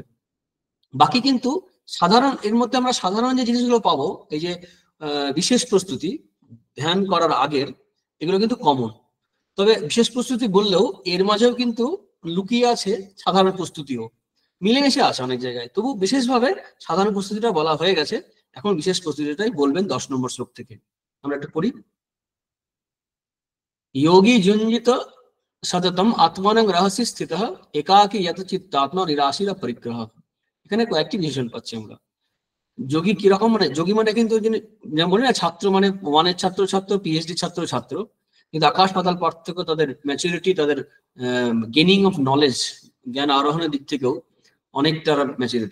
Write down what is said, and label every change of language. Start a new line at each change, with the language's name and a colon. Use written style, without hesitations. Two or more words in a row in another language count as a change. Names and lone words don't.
Bangla: বাকি কিন্তু এর মধ্যে আমরা সাধারণ যে জিনিসগুলো পাবো, এই যে বিশেষ প্রস্তুতি ধ্যান করার আগের, এগুলো কিন্তু কমন। তবে বিশেষ প্রস্তুতি বললেও এর মাঝেও কিন্তু লুকিয়ে আছে সাধারণ প্রস্তুতিও। মিলেমিশে আছে অনেক জায়গায়, তবু বিশেষভাবে সাধারণ প্রস্তুতিটা বলা হয়ে গেছে, এখন বিশেষ প্রস্তুতিটাই বলবেন 10 নম্বর শ্লোক থেকে। আমরা একটা পড়ি।
Sanskrit: योगी जुंजित सततम आत्मानं रहस्ये স্থিতঃ একাকী যতচিত্তাত্মা নিরাশীর পরিগ্রহ।
Bangla: এখানে কয়েকটি বিশেষণ পাচ্ছি আমরা। যোগী কিরকম, মানে যোগী মানে কিন্তু যেমন বলি না ছাত্র মানে ওয়ানের ছাত্র ছাত্র, পিএইচডি ছাত্র ছাত্র, কিন্তু আকাশ পাতাল পার্থক্য তাদের ম্যাচুরিটি, তাদের
English: gaining of knowledge,
Bangla: জ্ঞান আরোহণের দিক থেকেও অনেকটা ম্যাচুরিটি।